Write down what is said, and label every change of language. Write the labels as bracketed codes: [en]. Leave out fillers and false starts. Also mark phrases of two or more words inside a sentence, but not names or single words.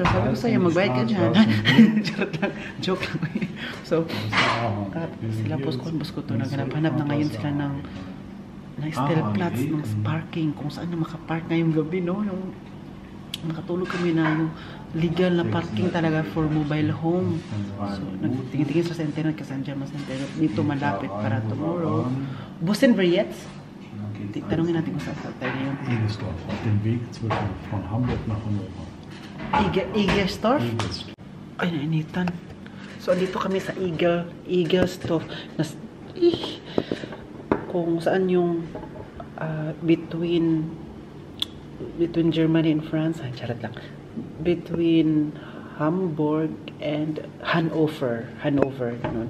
[tl] Sabi ko sa'yo, magbayad ka dyan. Joke lang. So, sila Bosco to. Naghanap na ngayon sila ng steel plots ng parking kung saan na makapark ngayong gabi, no? Yung makatulog kami na yung legal na parking talaga [en] for mobile home. [tl] So, nagtingin-tingin sa internet kasi andyan mas internet dito malapit para tomorrow. [de] Bussen wir jetzt? [tl] Tanungin natin kung saan tayo ngayon. [de] Egersdorf, auf dem Weg von Hamburg nach Hannover. Egersdorf? [tl] Ay, nainitan. So, andito kami sa Egersdorf. Kung saan yung [en] between Germany and France, [tl] charot lang, [en] between Hamburg and Hanover, [tl] ganun.